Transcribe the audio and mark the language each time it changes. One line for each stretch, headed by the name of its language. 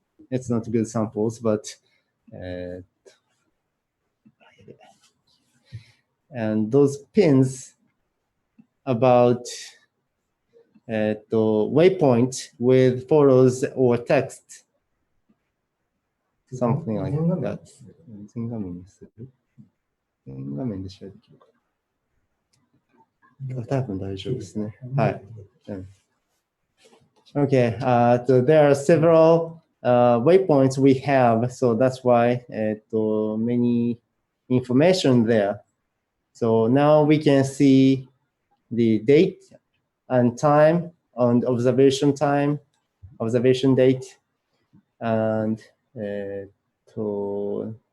English: It's not good samples, but and those pins about the waypoint with photos or text, something like that.
Japanese: 全画面にする？全画面でシェアできるかな？多分大丈夫ですね。はい。
English: Okay, so there are several waypoints we have, so that's why many information there. So now we can see the date and time and observation date, and 002